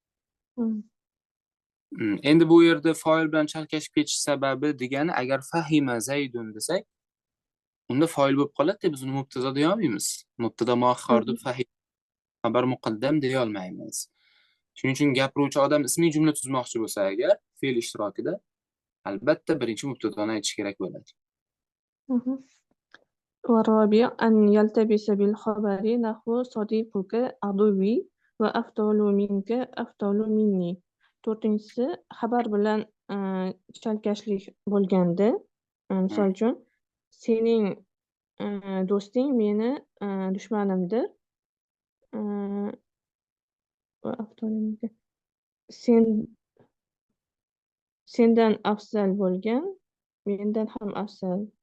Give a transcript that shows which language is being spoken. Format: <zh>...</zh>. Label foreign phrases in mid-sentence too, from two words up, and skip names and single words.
<uz>Endi bu yerda foil bilan chalkashib ketish sababi degani, agar</uz> <ar>فهم زيد</ar> <uz>desak, unda foil bo'lib qoladi, biz uni mubtada deya olmaymiz.</uz> <ar>مبتدأ مؤخر</ar> <uz>deb</uz> <ar>فهم خبر مقدم</ar> <uz>deya olmaymiz. Shuning uchun gapiruvchi odam ismiy jumla tuzmoqchi bo'lsa agar, fe'l ishtirokida albatta birinchi mubtadoni aytish kerak bo'ladi.</uz> <ar>والرابع أن يلتبس بالخبر نحو صديقك عدوي وأفضل منك أفضل مني.</ar> <uz>To'rtinchisi xabar bilan chalkashlik bo'lganda, misol uchun, sening do'sting meni dushmanimdir. Va avtonomga sen sendan afzal bo'lgan mendan ham afzal.</uz>